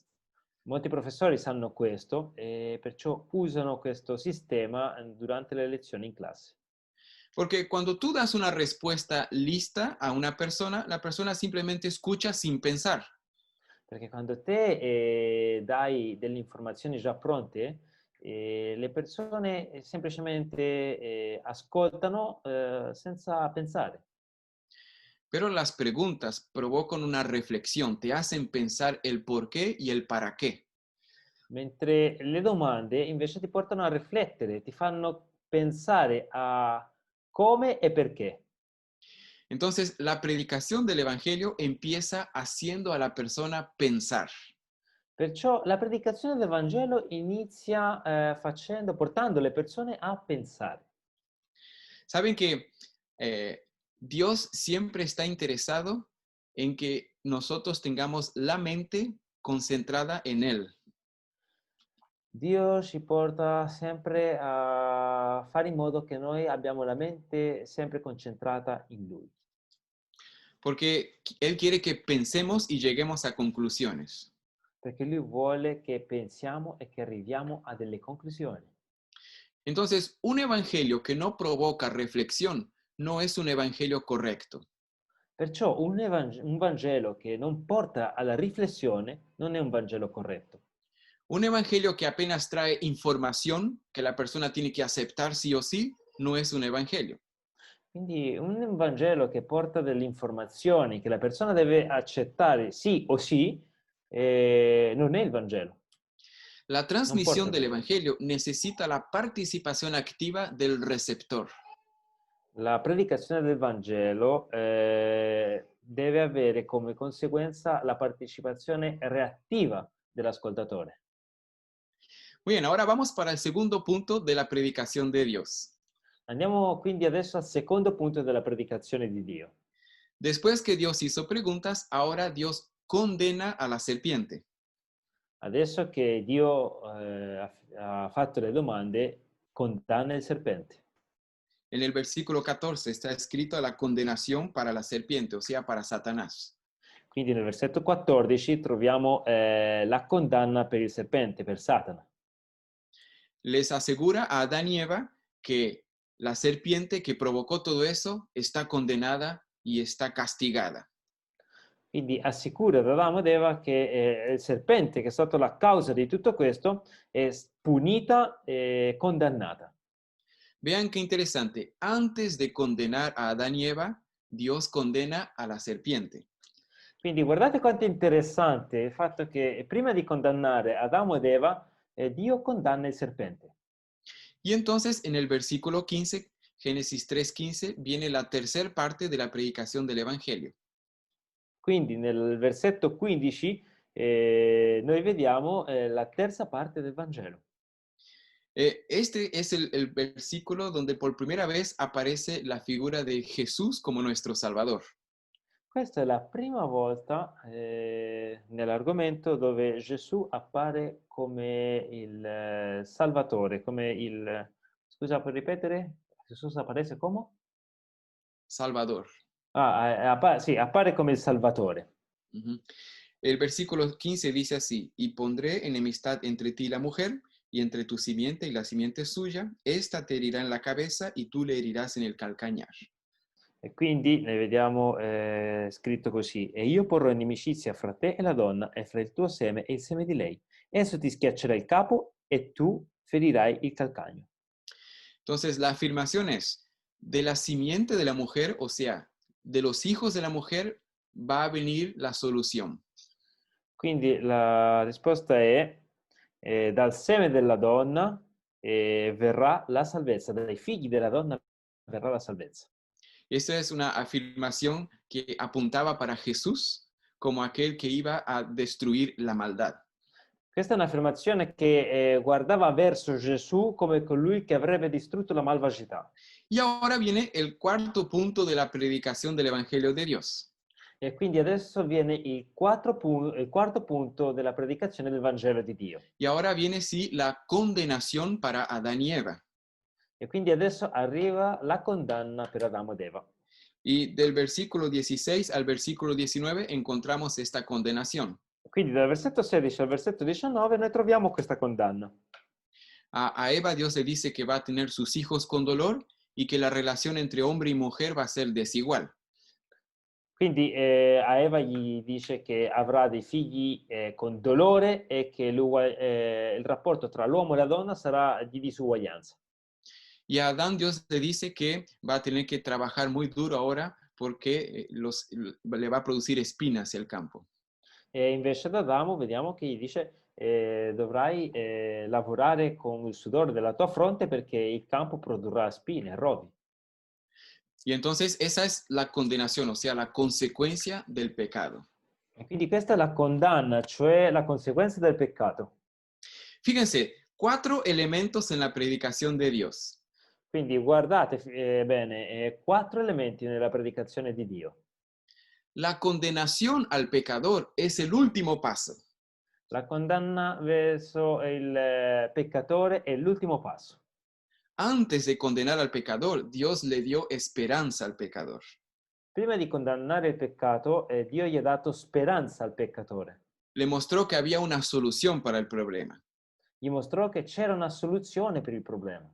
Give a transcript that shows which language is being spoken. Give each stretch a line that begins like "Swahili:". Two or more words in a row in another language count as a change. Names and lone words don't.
Italian: Molti professori sanno questo e perciò usano questo sistema, durante le lezioni in classe.
Spanish: Porque cuando tú das una respuesta lista a una persona, la persona simplemente escucha sin pensar.
Italian: Perché quando te, dai delle informazioni già pronte, le persone, semplicemente, ascoltano, senza pensare.
Spanish: Pero las preguntas provocan una reflexión, te hacen pensar el por qué y el para qué.
Italian: Mentre le domande invece ti portano a riflettere, ti fanno pensare a come e perché.
Spanish: Entonces, la predicación del Evangelio empieza haciendo a la persona pensar.
Italian: Perciò la predicazione del Vangelo inizia, portando le persone a pensare.
Spanish: Saben que Dios siempre está interesado en que nosotros tengamos la mente concentrada en Él.
Italian: Dio ci porta sempre a fare in modo che noi abbiamo la mente sempre concentrata in Lui,
Spanish: Porque Él quiere que pensemos y lleguemos a conclusiones.
Italian: perché Lui vuole che pensiamo e che arriviamo a delle conclusioni.
Spanish: Entonces, un evangelio que no provoca reflexión no es un evangelio correcto.
Italian: Perciò un Vangelo che non porta alla riflessione non è un Vangelo corretto.
Spanish: Un evangelio que apenas trae información que la persona tiene que aceptar sí o sí, no es un evangelio.
Italian: Quindi un Vangelo che porta delle informazioni che la persona deve accettare sì o sì, non è il Vangelo,
Spanish: La
Italian: non porta
Spanish: transmisión
Italian: il del Vangelo.
Spanish: evangelio necesita la participación activa del receptor.
Italian: La predicazione del Vangelo, deve avere come conseguenza la partecipazione reattiva dell'ascoltatore.
Spanish: Muy bien, ahora vamos para el segundo punto de la predicación de Dios.
Italian: Andiamo quindi adesso al secondo punto della predicazione di Dio.
Spanish: Después que Dios hizo preguntas, ahora Dios condena a la serpiente.
Italian: Adesso che Dio, ha fatto le domande, condanna il serpente.
Spanish: En el versículo 14 está escrito la condenación para la serpiente, o sea, para Satanás.
Italian: Quindi nel versetto 14 troviamo, la condanna per il serpente, per Satana.
Spanish: Les asegura a Adán y Eva que la serpiente que provocó todo eso está condenada y está castigada.
Italian: Quindi assicura ad Adamo ed Eva che, il serpente che è stato la causa di tutto questo è punita e condannata.
Spanish: Vean qué interesante. Antes de condenar a Adán y Eva, Dios condena a la serpiente.
Italian: Quindi guardate quanto è interessante il fatto che prima di condannare Adamo ed Eva, Dio condanna il serpente.
Spanish: Y entonces en el versículo 15, Génesis 3:15, viene la tercera parte de la predicación del Evangelio.
Italian: Quindi nel versetto 15 noi vediamo la terza parte del Vangelo.
Spanish: Este es el versículo donde por primera vez aparece la figura de Jesús como nuestro Salvador.
Italian: Questa è la prima volta nell'argomento dove Gesù appare come il Salvatore, come il... Scusa, puoi ripetere? Gesù apparece come?
Spanish: Salvador.
Italian: Sì, appare come il Salvatore. Uh-huh.
Spanish: El versículo 15 dice así, y pondré enemistad entre ti y la mujer, y entre tu simiente y la simiente suya, esta te herirá en la cabeza y tú le herirás en el calcañar.
Italian: E quindi ne vediamo scritto così, e io porrò inimicizia fra te e la donna, e fra il tuo seme e il seme di lei. Esso ti schiaccerà il capo e tu ferirai il calcagno.
Spanish: Entonces, la afirmación es, de la simiente de la mujer, o sea, de los hijos de la mujer, va a venir la solución.
Italian: Quindi la risposta è dal seme della donna verrà la salvezza, dai figli della donna verrà la salvezza.
Spanish: Esta es una afirmación que apuntaba para Jesús como aquel que iba a destruir la maldad.
Italian: Questa è un'affermazione che guardava verso Gesù come colui che avrebbe distrutto la malvagità.
Spanish: Y ahora viene el cuarto punto de la predicación del Evangelio de Dios.
Italian: E quindi adesso viene il quarto punto della predicazione del Vangelo di Dio.
Spanish: Y ahora viene, sí, la condenación para Adán y Eva.
Italian: E quindi adesso arriva la condanna per Adamo ed Eva.
Spanish: Y del versículo 16 al versículo 19 encontramos esta condenación.
Italian: Quindi dal versetto 16 al versetto 19 noi troviamo questa condanna.
Spanish: A Eva Dios le dice que va a tener sus hijos con dolor y que la relación entre hombre y mujer va a ser desigual.
Italian: Quindi a Eva gli dice che avrà dei figli con dolore e che il rapporto tra l'uomo e la donna sarà di disuguaglianza.
Spanish: Y a Adán Dios le dice que va a tener que trabajar muy duro ahora porque le va a producir espinas el campo.
Italian: E invece ad Adamo vediamo che gli dice dovrai lavorare con il sudore della tua fronte perché il campo produrrà spine, rodi.
Spanish: Y entonces esa es la condenación, o sea, la consecuencia del pecado.
Italian: E quindi questa è la condanna, cioè la conseguenza del peccato.
Spanish: Fíjense, 4 elementos en la predicación de Dios.
Italian: Quindi guardate bene, 4 elementi nella predicazione di Dio.
Spanish: La condenación al pecador es el último paso.
Italian: La condanna verso il peccatore è l'ultimo passo.
Spanish: Antes de condenar al pecador, Dios le dio esperanza al pecador.
Italian: Prima di condannare il peccato, Dio gli ha dato speranza al peccatore.
Spanish: Le mostró que había una solución para el problema.
Italian: Gli mostrò che c'era una soluzione per il problema.